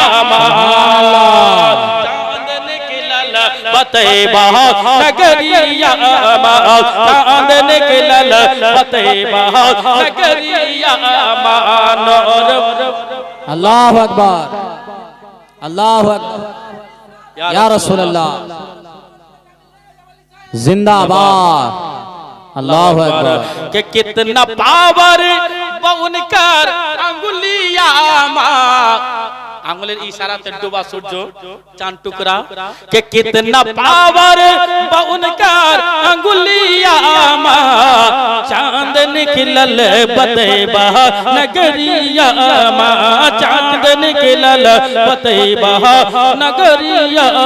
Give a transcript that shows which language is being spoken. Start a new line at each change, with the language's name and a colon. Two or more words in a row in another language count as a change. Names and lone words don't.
Bhojpuri: चांद निकलल फतेबा नगरिया चांद निकलल फतेबा नगरिया।
Arabic: الله أكبر الله أكبر يا رسول الله जिंदाबाद। الله أكبر.
Bhojpuri: के कितना पावर उनका अंगुलिया
Bangla: আঙুলের ইশারাতে
Bhojpuri: डूबा सूरज चांद टुकड़ा के कितना पावर उनका अंगुलिया चांद निकलल फतेबा नगरिया चांद निकलल फतेबा नगरिया